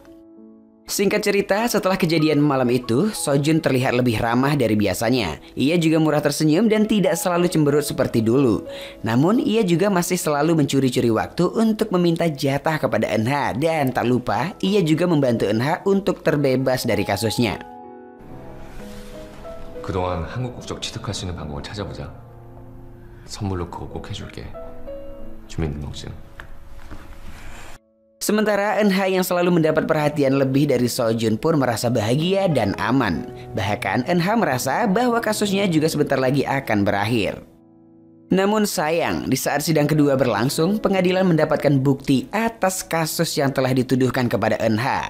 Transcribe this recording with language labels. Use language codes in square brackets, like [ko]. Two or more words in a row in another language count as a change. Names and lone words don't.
[id] Singkat cerita, setelah kejadian malam itu, Sojun terlihat lebih ramah dari biasanya. Ia juga murah tersenyum dan tidak selalu cemberut seperti dulu. Namun, ia juga masih selalu mencuri-curi waktu untuk meminta jatah kepada Eun-ha. Dan tak lupa, ia juga membantu Eun-ha untuk terbebas dari kasusnya. [ko] 그동안 한국 국적 취득할 수 있는 방법을 찾아보자. 선물로 그거 꼭 해줄게. 주민등록증. [id] Sementara Eun-ha yang selalu mendapat perhatian lebih dari Sojun pun merasa bahagia dan aman. Bahkan Eun-ha merasa bahwa kasusnya juga sebentar lagi akan berakhir. Namun sayang, di saat sidang kedua berlangsung, pengadilan mendapatkan bukti atas kasus yang telah dituduhkan kepada Eun-ha.